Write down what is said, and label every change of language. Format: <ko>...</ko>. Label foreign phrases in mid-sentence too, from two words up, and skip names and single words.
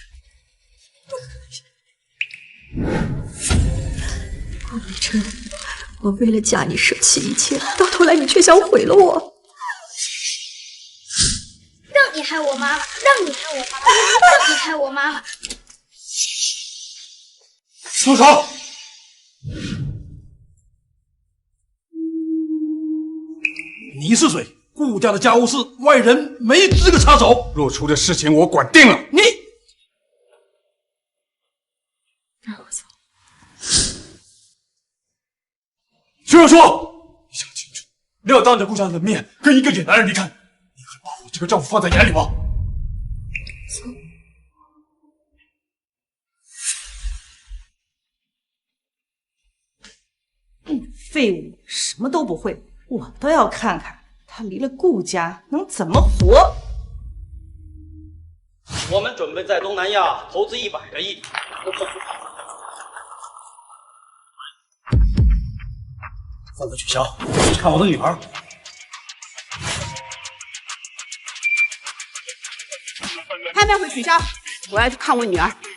<zh>北辰，我為了嫁你捨棄一切，到頭來你卻想毀了我。讓你害我媽媽，讓你害我媽媽，讓你害我媽媽！住手！你是谁？顾家的家務事，外人沒資格插手。若初的事情我管定了。你让我走。徐若初，你想清楚，你要当着顾家的面跟一个野男人离開，你還把我這個丈夫放在眼裡嗎？廢物，什麼都不會，我都要看看他離了顧家能怎麼活。我們準備在東南亞投資100個億。飯局取消，去看我的女兒。拍賣會取消，我要去看我女兒。</zh>